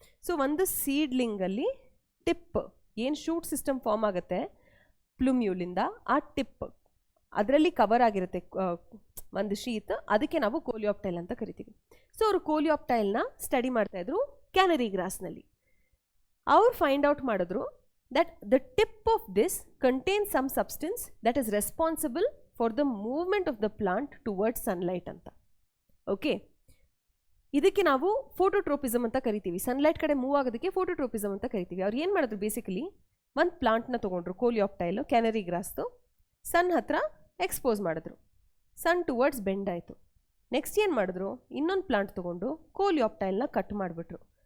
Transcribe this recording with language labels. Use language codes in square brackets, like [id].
[kn] So ಒಂದು ಸೀಡ್ಲಿಂಗಲ್ಲಿ tip ಏನು shoot system form ಆಗುತ್ತೆ ಪ್ಲುಮ್ಯೂಲಿಂದ, ಆ ಟಿಪ್ ಅದರಲ್ಲಿ ಕವರ್ ಆಗಿರುತ್ತೆ ಒಂದು ಶೀತ್, ಅದಕ್ಕೆ ನಾವು ಕೋಲಿಯಾಪ್ಟೈಲ್ ಅಂತ ಕರಿತೀವಿ. ಸೊ ಅವರು ಕೋಲಿಯಾಪ್ಟೈಲ್ನ ಸ್ಟಡಿ ಮಾಡ್ತಾಯಿದ್ರು ಕ್ಯಾನರಿ ಗ್ರಾಸ್ನಲ್ಲಿ. ಅವ್ರು ಫೈಂಡ್ ಔಟ್ ಮಾಡಿದ್ರು [en] that the tip of this contains some substance that is responsible for the movement of the plant towards sunlight ಅಂತ. [kn] ಓಕೆ, ಇದಕ್ಕೆ ನಾವು ಫೋಟೋಟ್ರೋಪಿಸಮ್ ಅಂತ ಕರಿತೀವಿ. ಸನ್ಲೈಟ್ ಕಡೆ ಮೂವ್ ಆಗೋದಕ್ಕೆ ಫೋಟೋಟ್ರೋಪಿಸಮ್ ಅಂತ ಕರಿತೀವಿ. ಅವ್ರು ಏನು ಮಾಡಿದ್ರು, ಬೇಸಿಕಲಿ ಒಂದು ಪ್ಲಾಂಟ್ನ ತೊಗೊಂಡ್ರು, ಕೋಲಿಯಾಪ್ಟೈಲು, ಕ್ಯಾನರಿ ಗ್ರಾಸ್ದು, ಸನ್ ಹತ್ರ ಎಕ್ಸ್ಪೋಸ್ ಮಾಡಿದ್ರು, ಸನ್ ಟುವರ್ಡ್ಸ್ ಬೆಂಡ್ ಆಯಿತು. ನೆಕ್ಸ್ಟ್ ಏನು ಮಾಡಿದ್ರು, ಇನ್ನೊಂದು ಪ್ಲಾಂಟ್ ತೊಗೊಂಡು ಕೋಲಿಯಾಪ್ಟೈಲ್ನ ಕಟ್ ಮಾಡಿಬಿಟ್ರು.